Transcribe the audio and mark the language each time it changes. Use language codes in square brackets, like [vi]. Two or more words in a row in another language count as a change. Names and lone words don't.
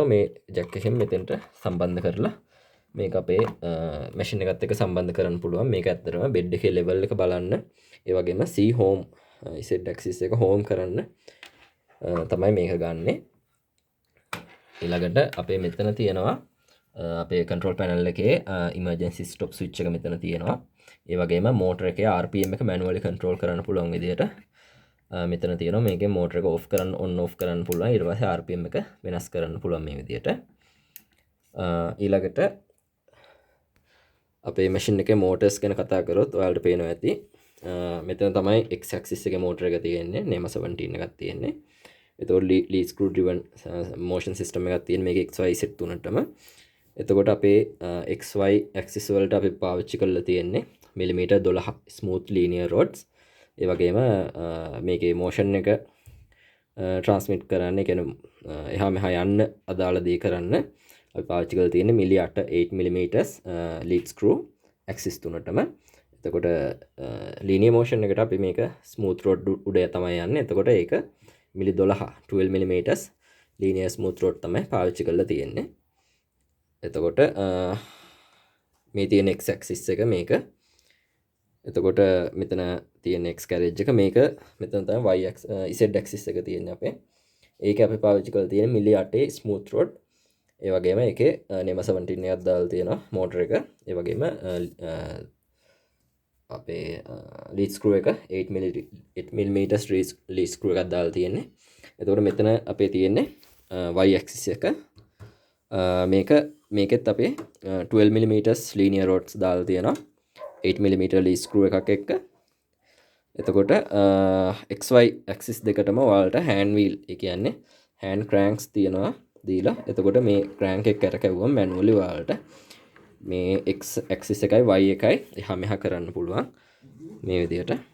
[si] මේ ජැක් එකෙන් මෙතෙන්ට සම්බන්ධ කරලා මේක අපේ මැෂින් එකත් එක්ක සම්බන්ධ කරන්න පුළුවන්. මේක ඇත්තටම බෙඩ් එකේ ලෙවල් එක බලන්න, ඒ වගේම [en] C home Z axis [si] එක home කරන්න තමයි මේක ගන්නෙ. ඊළඟට අපේ මෙතන තියෙනවා අපේ [en] control panel [si] එකේ [en] emergency stop switch [si] එක මෙතන තියෙනවා. ඒ වගේම motor එකේ RPM එක [en] manually control [si] කරන්න පුළුවන් විදිහට මෙතන තියෙනවා. මේකේ motor එක off කරන්න [en] on off [si] කරන්න පුළුවන්. ඊට පස්සේ RPM එක වෙනස් කරන්න පුළුවන් මේ විදිහට. ඊළඟට අපේ machine එකේ motors ගැන කතා කරොත් ඔයාලට පේනවා ඇති මෙතන තමයි [en] x axis [si] එකේ motor එක තියෙන්නේ, [en] NEMA 17 [si] එකක් තියෙන්නේ. එතකොට [en] lead screw driven motion system [si] එකක් තියෙන මේකේ [en] XY set [si] තුනටම. එතකොට අපේ [en] XY axis [si] වලට අපි පාවිච්චි කරලා තියෙන්නේ මිලිමීටර් [en] 12 smooth linear rods. [si] ඒ වගේම මේකේ motion එක transmit කරන්න, කියන්නේ එහා මෙහා යන්න අදාළ දේ කරන්න අපි පාවිච්චි කරලා තියෙන්නේ මිලි [en] 8 mm lead screw [si] axis තුනටම. එතකොට [en] linear motion [si] එකට අපි මේක [en] smooth rod [si] උඩ තමයි යන්නේ. එතකොට ඒක මිලි [en] 12 mm linear smooth rod [si] තමයි පාවිච්චි කරලා තියෙන්නේ. එතකොට මේ තියෙන [en] x axis [si] එක මේක. එතකොට මෙතන තියෙන [en] x carriage [si] එක මේක. මෙතන තමයි [en] y z axis [si] එක තියෙන්නේ අපේ. ඒක අපි පාවිච්චි කරලා තියෙන මිලි [en] 8 smooth rod. [si] ඒ වගේම ඒකේ [en] NEMA 17 [si] එකක් දාලා තියෙනවා motor එක. ඒ වගේම අපේ [en] lead screw [si] එක [en] 8 mm lead screw [si] එකක් දාලා තියෙන්නේ. එතකොට මෙතන අපේ තියෙන්නේ [en] y axis [si] එක. මේකෙත් අපේ [en] 12 mm linear rods [si] දාලා තියෙනවා [en] 8 mm lead screw [si] එකක් එක්ක. එතකොට [en] xy axis [si] දෙකටම ඔයාලට [en] hand wheel, [si] ඒ කියන්නේ [en] hand cranks [si] තියෙනවා දීලා. එතකොට මේ crank එක කරකැවුවම manually ඔයාලට මේ [en] x axis [si] එකයි y එකයි එහා මෙහා කරන්න පුළුවන් මේ විදිහට.